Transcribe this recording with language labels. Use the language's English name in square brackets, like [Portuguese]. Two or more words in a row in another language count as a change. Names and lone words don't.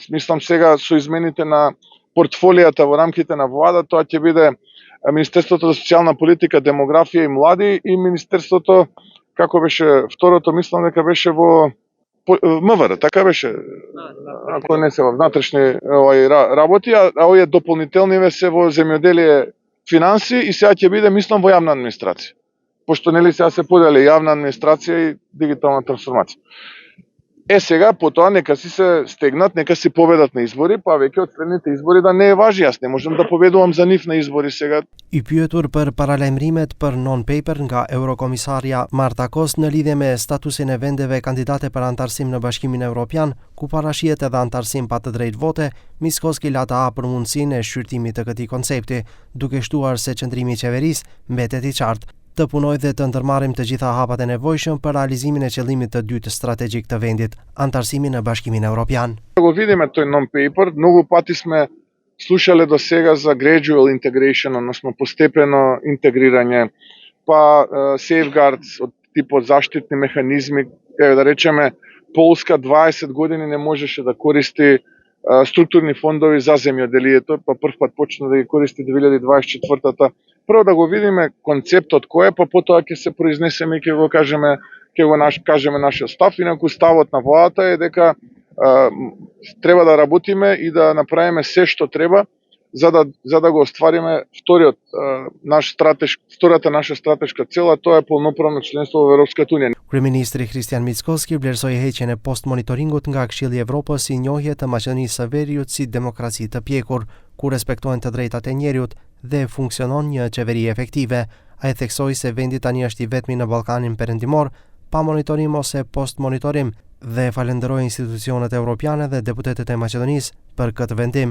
[Macedonian] Мислам сега со измените на портфолијата во рамките на влада, тоа ќе биде Министерството за социјална политика, демографија и млади и Министерството, како беше второто, мислам дека беше во МВР, така беше, ако не се во внатрешни работи, а овие дополнителни се во земјоделие, финанси и сега ќе биде, мислам, во јавна администрација. Пошто нели сега се подели јавна администрација и дигитална трансформација. Сега потоа нека си се стегнат, нека си победат на избори, па веќе од следните избори да не е важи, јас не можам да победувам за нив на избори сега. [Albanian] I pyetur për paralajmërimet për non-paper nga Eurokomisarja Marta Kos në lidhje me statusin e vendeve kandidate për antarësim në Bashkimin Evropian, ku parashihet edhe antarësim pa të drejtë vote, Mickoski la të hapur mundësinë e shqyrtimit të këtij koncepti, duke shtuar se qëndrimi i qeverisë mbetet I qartë. Të punoj dhe të ndërmarrim të gjitha hapat e nevojshëm për realizimin e qëllimit të dytë strategjik të vendit, antarësimin në Bashkimin Evropian. [Macedonian] Го видиме тој non-paper, многу пати сме слушале до сега за [English] gradual integration, [Macedonian] односно постепено интегрирање, па safeguards од типот заштитни механизми, да речеме Полска 20 години не можеше да користи структурни фондови за земјоделието, па прв пат почна да ги користи 2024-та. Прво да го видиме концептот кој е, па потоа ќе се произнесеме и ќе го кажеме нашиот став. Инаку ставот на владата е дека треба да работиме и да направиме се што треба за да го оствариме втората наша стратешка цел, а тоа е полноправно членство во Европската унија. [Albanian] Kryeministri Christian Mickoski vlerësoi heqjen e post-monitoringut nga Këshilli I Evropës si njohje të Maqedonisë së Veriut si demokraci të pjekur, ku respektohen të drejtat e njerëzit dhe funksionon një qeveri efektive. Ai theksoi se vendi tani është I vetmi në Ballkanin Perëndimor pa monitorim ose post-monitorim dhe falenderoi institucionet evropiane dhe deputetët e Maqedonisë për këtë vendim.